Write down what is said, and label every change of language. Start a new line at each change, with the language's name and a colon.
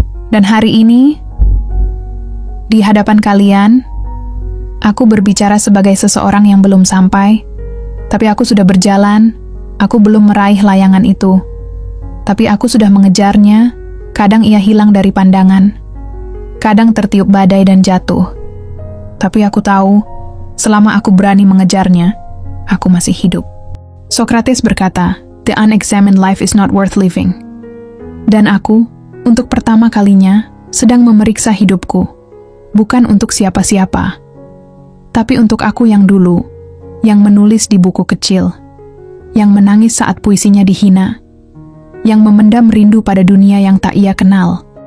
Indonesian: Dan hari ini, di hadapan kalian, aku berbicara sebagai seseorang yang belum sampai, tapi aku sudah berjalan, aku belum meraih layangan itu. Tapi aku sudah mengejarnya, kadang ia hilang dari pandangan, kadang tertiup badai dan jatuh. Tapi aku tahu, selama aku berani mengejarnya, aku masih hidup.
English: Socrates
Indonesian: berkata,
English: "The unexamined life is not worth living."
Indonesian: Dan aku, untuk pertama kalinya, sedang memeriksa hidupku. Bukan untuk siapa-siapa, tapi untuk aku yang dulu, yang menulis di buku kecil, yang menangis saat puisinya dihina, yang memendam rindu pada dunia yang tak ia kenal.